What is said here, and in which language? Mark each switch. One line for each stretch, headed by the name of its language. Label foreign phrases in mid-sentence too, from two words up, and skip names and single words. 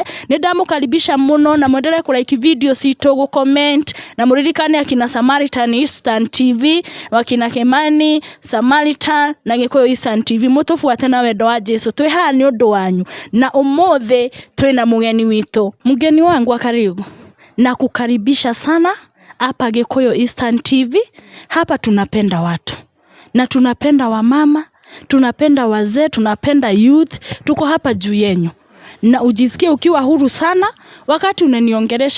Kikuyu: Nindamukaribisha muno na mwendelee ku like video citu, gu comment na muririkane akina Samaritan Eastern TV, wakina Kimani Samaritan na Gikuyu Eastern TV, mutufuate na wendo wa Jesu. Twi haha ni undu wanyu, na umuthi twina mugeni witu.
Swahili: Mugeni wangu akaribu na kukaribisha sana hapa Gikuyu Eastern TV. Hapa tunapenda watu na tunapenda wamama, tunapenda wazee, tunapenda youth. Tuko hapa juu yenyu na ujisikie ukiwa huru sana wakati unaniongelesha.